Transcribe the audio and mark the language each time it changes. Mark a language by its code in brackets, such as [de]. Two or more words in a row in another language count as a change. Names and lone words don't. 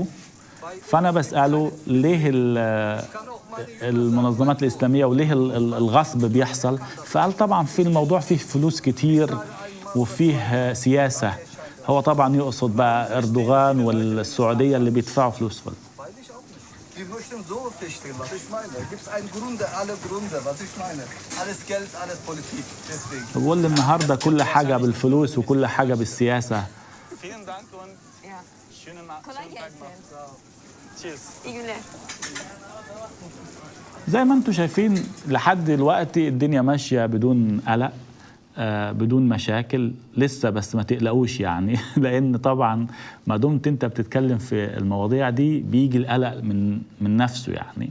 [ar] فانا بسأله ليه المنظمات الإسلامية وليه الغصب بيحصل؟ فقال طبعا في الموضوع فيه فلوس كتير وفيه سياسة. هو طبعا يقصد بقى أردوغان والسعودية اللي بيدفعوا فلوس فل. [de] Wir möchten so verstehen, was ich meine. Gibt es einen Gründe, alle Gründe, was ich meine. Alles Geld, alles Politik, deswegen. [ar] بقول النهارده كل حاجة بالفلوس وكل حاجة بالسياسة. زي ما انتم شايفين لحد دلوقتي الدنيا ماشية بدون قلق، بدون مشاكل لسه، بس ما تقلقوش يعني لأن طبعا ما دمت انت بتتكلم في المواضيع دي بيجي القلق من نفسه يعني.